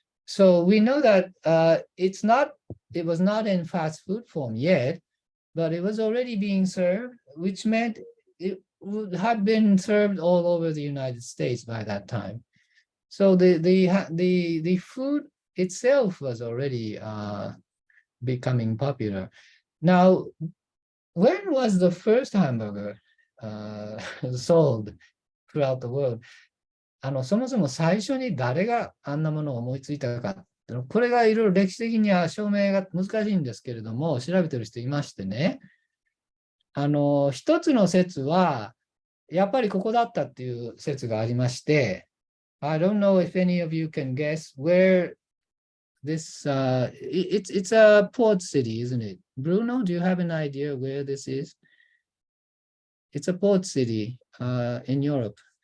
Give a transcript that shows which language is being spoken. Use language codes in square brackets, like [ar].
[en] So we know that it was not in fast food form yet, but it was already being served, which meant it would have been served all over the United States by that time. So the food itself was already becoming popular. Now, when was the first hamburger sold throughout the world? [ja] そもそも最初に誰があんなものを思いついたか、これがいろいろ歴史的には証明が難しいんですけれども、調べてる人いましてね。一つの説は、やっぱりここだったっていう説がありまして、 [en] I don't know if any of you can guess where this, it's a port city, isn't it? Bruno, do you have an idea where this is? It's a port city in Europe.